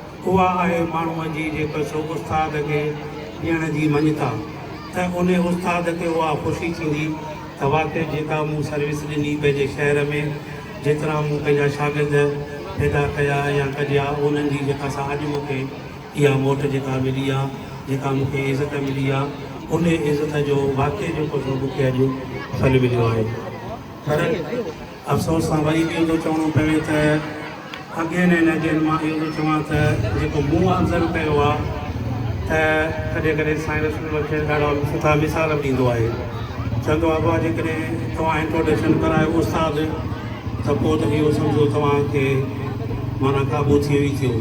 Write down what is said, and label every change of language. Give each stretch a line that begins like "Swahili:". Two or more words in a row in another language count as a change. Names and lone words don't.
Sindhi: उहा आहे माण्हूअ जी जेको सो उस्ताद खे ॾियण जी मञता त उन उस्ताद खे उहा ख़ुशी थींदी त वाक़ई जेका मूं सर्विस ॾिनी पंहिंजे शहर में जेतिरा मूं पंहिंजा शागिर्द पैदा कया या कढिया उन्हनि जी जेका सां अॼु मूंखे इहा मोट जेका मिली आहे जेका मूंखे इज़त मिली आहे उन इज़त जो वाक़ई जेको सो मूंखे अॼु फल मिलियो आहे। पर अफ़सोस सां वरी बि इहो थो चवणो पवे त
English: again and again
Sindhi: मां इहो थो चवां त जेको मूं ऑब्ज़र्व कयो आहे त कॾहिं कॾहिं साइंस मूंखे ॾाढा सुठा मिसाल ॾींदो आहे। चवंदो आहे बाबा जेकॾहिं तव्हां इंट्रोडक्शन करायो उस्ताद त पोइ त इहो सम्झो तव्हांखे माना क़ाबू थी वई थियो।